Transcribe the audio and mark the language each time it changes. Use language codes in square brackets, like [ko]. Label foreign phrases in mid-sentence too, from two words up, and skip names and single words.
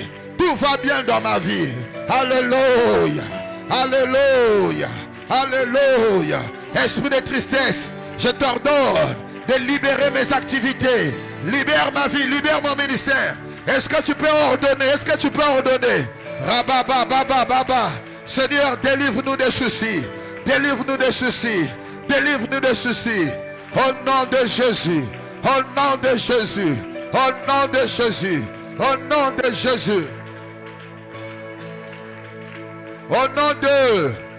[fr] Tout va bien dans ma vie. Alléluia. Alléluia. Alléluia. Esprit de tristesse, je t'ordonne de libérer mes activités. Libère ma vie, libère mon ministère. Est-ce que tu peux ordonner? Est-ce que tu peux ordonner? Rababa, baba, baba. Seigneur, délivre-nous des soucis. Délivre-nous des soucis. Délivre-nous des soucis. Au nom de Jésus. Au nom de Jésus. Au nom de Jésus. Au nom de Jésus. Au nom de...